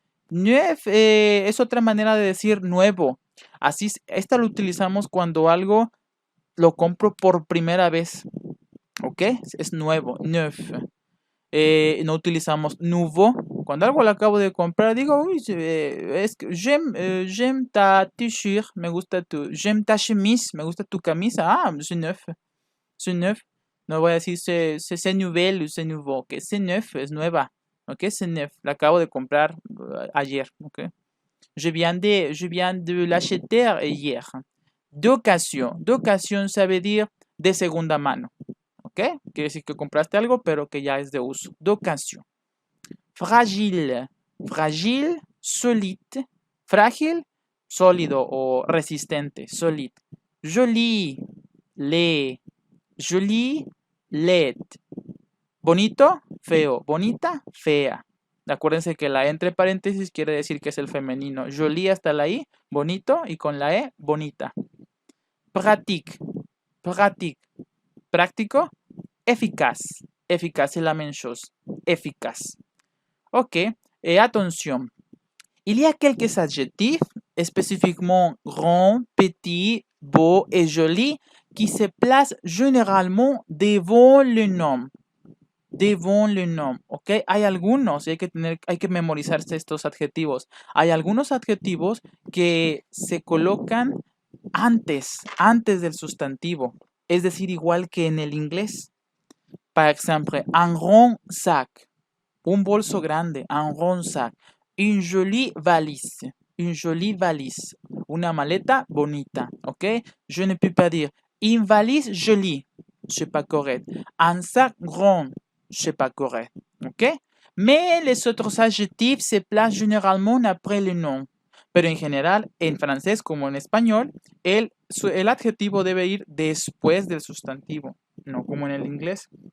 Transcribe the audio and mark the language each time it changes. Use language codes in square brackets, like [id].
[es] Neuf es otra manera de decir nuevo. Así, esta lo utilizamos cuando algo lo compro por primera vez. ¿Ok? Es nuevo. Neuf. No utilizamos nouveau. Cuando algo lo acabo de comprar, digo, uy, es que [fr] j'aime ta t-shirt, [es] me gusta tu, [fr] j'aime ta chemise, [es] me gusta tu camisa. [fr] Ah, c'est neuf. C'est neuf. [es] No voy a decir [fr] c'est nouvelle [es] o [fr] c'est nouveau. Ok, c'est neuf, [es] es nueva. [fr] Ok, c'est neuf. [es] La acabo de comprar ayer. Ok. [fr] Je viens de l'acheter hier. [es] D'occasion. D'occasion sabe dire de segunda mano. ¿Ok? Quiere decir que compraste algo, pero que ya es de uso. [fr] D'occasion. Fragile. Fragile, solide. [es] Frágil, sólido o resistente. Solide. [fr] Joli, laid. Joli, laid. [es] Bonito, feo. Bonita, fea. Acuérdense que la E entre paréntesis quiere decir que es el femenino. Joli hasta la I, bonito, y con la E, bonita. [fr] Pratique. Pratique. Práctico. Efficace. Efficace es la même chose. Efficace. Ok. Attention. Il y a quelques adjectifs, spécifiquement grand, petit, beau et joli, qui se placent généralement devant le nom. Devant le nom, ¿ok? [es] Hay algunos, hay que memorizarse estos adjetivos. Hay algunos adjetivos que se colocan antes del sustantivo. Es decir, igual que en el inglés. [fr] Par exemple, un grand sac. [es] Un bolso grande, [fr] un grand sac. Une jolie valise. Une jolie valise. [es] Una maleta bonita, ¿ok? [fr] Je ne peux pas dire une valise jolie. C'est pas correct. Un sac grand. C'est pas correct, ¿ok? Mais les autres adjectifs se placent généralement après le nom. [es] Pero en general, en francés como en español, el adjetivo debe ir después del sustantivo, no como en el inglés.